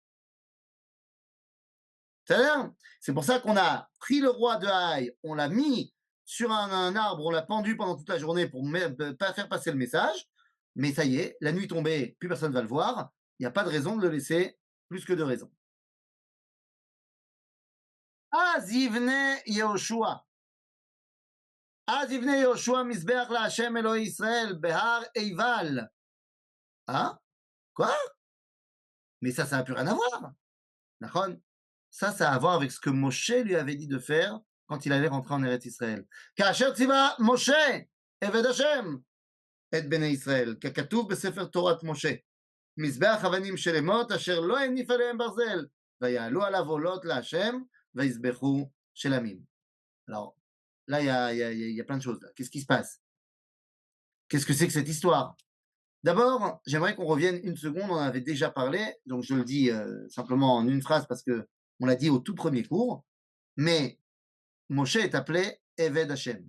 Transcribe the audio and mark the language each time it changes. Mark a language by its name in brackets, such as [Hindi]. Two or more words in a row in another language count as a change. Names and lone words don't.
[French] C'est pour ça qu'on a pris le roi de Haï, on l'a mis sur un arbre, on l'a pendu pendant toute la journée pour ne pas faire passer le message. Mais ça y est, la nuit tombée, plus personne ne va le voir. Il n'y a pas de raison de le laisser, plus que de raison. [Hebrew] אז יבנה יהושע. אז יבנה יהושע מזבח להשם אלוהי ישראל בהר עיבל. [French] Hein? Quoi? Mais ça n'a plus rien à voir. D'accord? Ça a à voir avec ce que Moshe lui avait dit de faire quand il allait rentrer en Eretz Israël. [Hebrew] כאשר ציווה משה, עבד השם, את בני ישראל, ככתוב בספר תורת משה, מזבח אבנים של אמות אשר לא הניף עליהם ברזל, ויעלו עליו עולות להשם, ויזבחו שלמים. [French] Alors, là, il y a plein de choses. Là. Qu'est-ce qui se passe? Qu'est-ce que c'est que cette histoire? D'abord, j'aimerais qu'on revienne une seconde, on en avait déjà parlé, donc je le dis simplement en une phrase parce que on l'a dit au tout premier cours, mais Moshe est appelé [Hebrew] עבד השם.